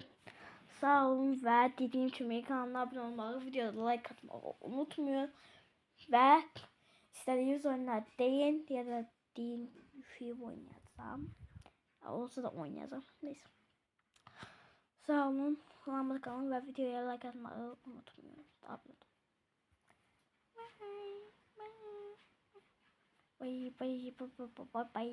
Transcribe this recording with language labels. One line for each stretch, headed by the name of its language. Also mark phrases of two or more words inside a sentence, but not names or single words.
Azerbaijani: Sağ olun və dediyim kimi kanala abunə olmağı, videoda like atmağı unutmayın. Və istədiyiniz oyunlar deyin ya da deyin film oynayacağım. Olsa da oynayacağım. Neyse. Sağ olun.
Turkish: Kanalıma kalın ve videoya like atmayı unutmayın. Abone olun. bay bay bay bay bay bay.